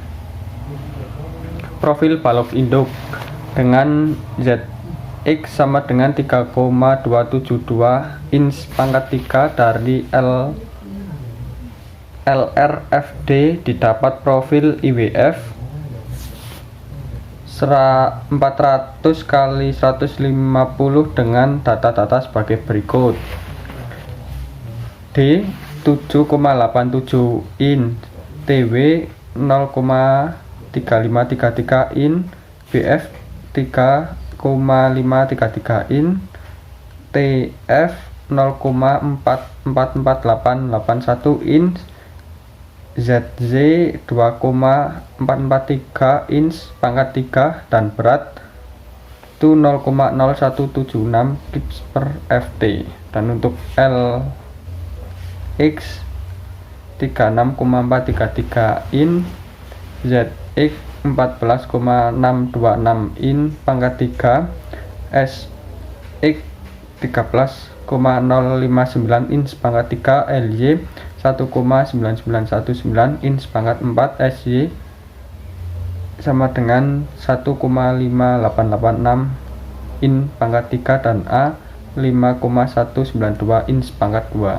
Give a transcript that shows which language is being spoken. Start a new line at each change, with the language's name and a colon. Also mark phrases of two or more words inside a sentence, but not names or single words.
Indonesian: Profil balok induk dengan ZX sama dengan 3,272 inch pangkat 3 dari LRFD didapat profil IWF 400 kali 150 dengan data-data sebagai berikut. D 7,87 in, TW 0,3533 in, BF 3,533 in, TF 0,444881 in, ZZ 2,443 inch pangkat 3 dan berat itu 0,0176
English: kips per ft.
Indonesian: Dan untuk LX 36,433 in, ZX 14,626 in pangkat 3, SX 13,059 in pangkat 3, LY 1,9919 in pangkat 4, SY sama dengan 1,5886 in pangkat 3 dan A 5,192 in pangkat 2.